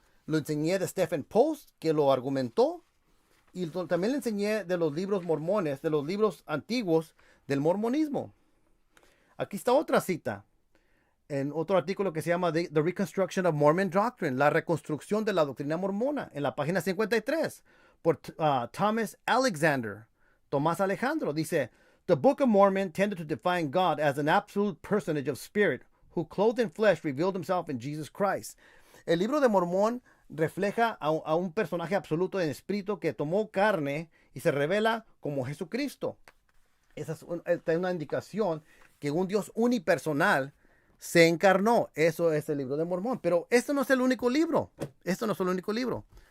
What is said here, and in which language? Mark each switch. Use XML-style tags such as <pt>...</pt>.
<es>Lo enseñé de Stephen Post, que lo argumentó. Y también le enseñé de los libros mormones, de los libros antiguos del mormonismo. Aquí está otra cita, en otro artículo que se llama The Reconstruction of Mormon Doctrine, la reconstrucción de la doctrina mormona, en la página 53, por Thomas Alexander, Tomás Alejandro.</es> <en>Dice, the Book of Mormon tended to define God as an absolute personage of spirit, who clothed in flesh revealed himself in Jesus Christ.</en> <es>El libro de Mormón refleja a un personaje absoluto en espíritu que tomó carne y se revela como Jesucristo. Esa es una indicación que un Dios unipersonal se encarnó. Eso es el libro de Mormón. Pero esto no es el único libro. Esto no es el único libro.</es>